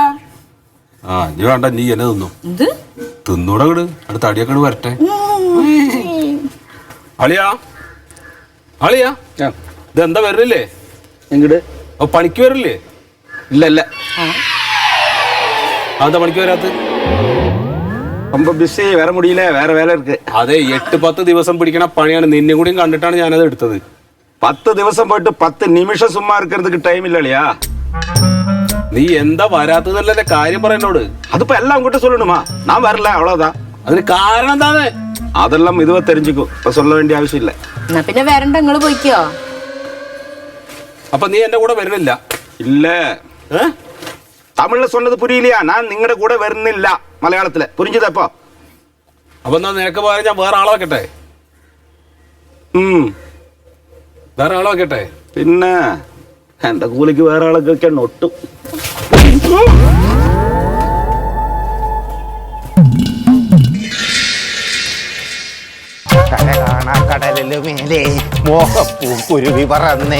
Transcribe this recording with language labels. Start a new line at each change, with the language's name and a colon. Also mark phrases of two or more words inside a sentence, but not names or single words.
Malayalam: നീ വേണ്ട, നീ എന്നെ തിന്നു. എന്ത് തിന്നൂടെ വീട് അടുത്ത തടിയൊക്കെ വരട്ടെ. അളിയാ അളിയാ, ഇതെന്താ വരില്ലേ എങ്ങട്? പണിക്ക് വരില്ലേ? ഇല്ല ഇല്ല. അതെന്താ പണിക്ക് വരാത്ത?
Tamil: ரொம்ப பிஸி, வர முடியல, வேற வேலை இருக்கு.
Malayalam: അതെ, 8-10 ദിവസം പിടിക്കണ പണിയാണ്. നിന്നെ കൂടിയും കണ്ടിട്ടാണ് ഞാനത് എടുത്തത്. 10 ദിവസം പോയിട്ട് 10 നിമിഷം
Tamil: சும்மா இருக்கிறதுக்கு
Malayalam: ടൈം ഇല്ലളിയാ. നീ എന്താ വരാത്തതല്ലേ കാര്യം പറയുന്നോട്? അതിപ്പോ എല്ലാം അങ്ങോട്ട്
Tamil: சொல்லணுமா? நான் வரல, அவ்வளவுதான்.
Malayalam: അതിന് കാരണം എന്താണ്?
Tamil: அதெல்லாம் இதுவா தெரிஞ்சுக்கும், இப்ப சொல்ல வேண்டிய அவசியம் இல்ல.
Malayalam: എന്നാ പിന്നെ വരണ്ട, നിങ്ങള് പോയിക്കോ. അപ്പൊ നീ എന്റെ കൂടെ വരുന്നില്ല?
Tamil: இல்ல. തമിഴില് சொன்னது புரியலையா?
Malayalam: நான் നിങ്ങളുടെ കൂടെ വരുന്നില്ല. മലയാളത്തില് പുരിഞ്ഞതപ്പോ? അപ്പൊ എന്നാ നിനക്ക് പറയാൻ ഞാൻ വേറെ ആളെ വെക്കട്ടെ? വേറെ ആളെ വെക്കട്ടെ? പിന്നെ എന്റെ കൂലിക്ക് വേറെ ആളൊക്കെ വെക്കാൻ ഒട്ടും. കടലിലു മേലെ മോഹപ്പൂ കുരുവി പറന്നേ.